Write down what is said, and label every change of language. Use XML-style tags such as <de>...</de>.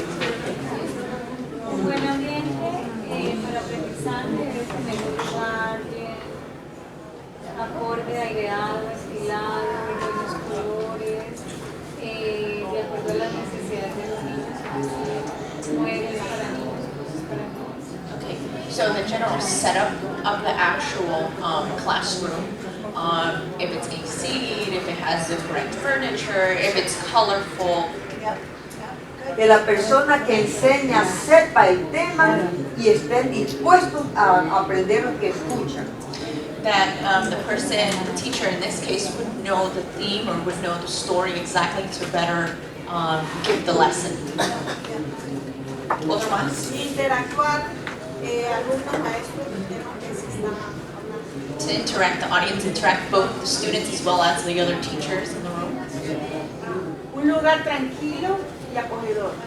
<es>Un buen ambiente para aprendizaje debe tener un lugar acorde, aireado, estilado, buenos colores, de acuerdo a las necesidades de los niños, muebles para niños, cosas para niños.</es> <en>Okay, so the general setup of the actual classroom, if it's AC, if it has the correct furniture, if it's colorful.</en> <es>Que la persona que enseña sepa el tema y estén dispuestos a aprender lo que escuchan.</es> <en>That the person, the teacher in this case, would know the theme or would know the story exactly to better give the lesson.</en> <es>¿Otro más? Interactuar, alumnos, maestros, que se están hablando.</es> <en>To interact, the audience interact both the students as well as the other teachers in the room.</en> <es>lugar tranquilo y acogedor.</es>